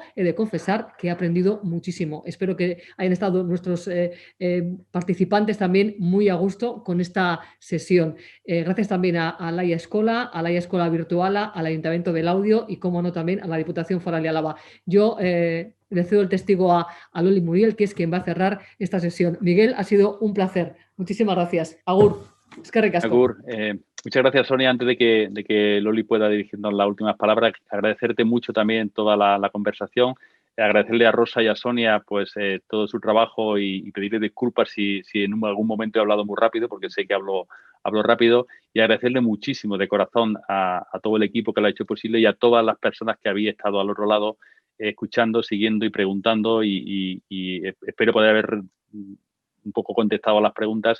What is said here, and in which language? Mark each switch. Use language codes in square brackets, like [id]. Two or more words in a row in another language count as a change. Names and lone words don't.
[es] He de confesar que he aprendido muchísimo. Espero que hayan estado nuestros participantes también muy a gusto con esta sesión. Gracias también a Laia Escola Virtuala, al Ayuntamiento del Audio y, como no, también a la Diputación Foral de Álava. Yo le cedo el testigo a Loli Muriel, que es quien va a cerrar esta sesión. Miguel, ha sido un placer. Muchísimas gracias. [eu] Agur. Eskerrik asko. [es] Agur, muchas gracias, Sonia. Antes de que Loli pueda dirigirnos las últimas palabras, agradecerte mucho también toda la conversación, agradecerle a Rosa y a Sonia pues todo su trabajo y pedirle disculpas si en algún momento he hablado muy rápido, porque sé que hablo rápido, y agradecerle muchísimo de corazón a todo el equipo que lo ha hecho posible y a todas las personas que habéis estado al otro lado escuchando, siguiendo y preguntando, y espero poder haber un poco contestado a las preguntas.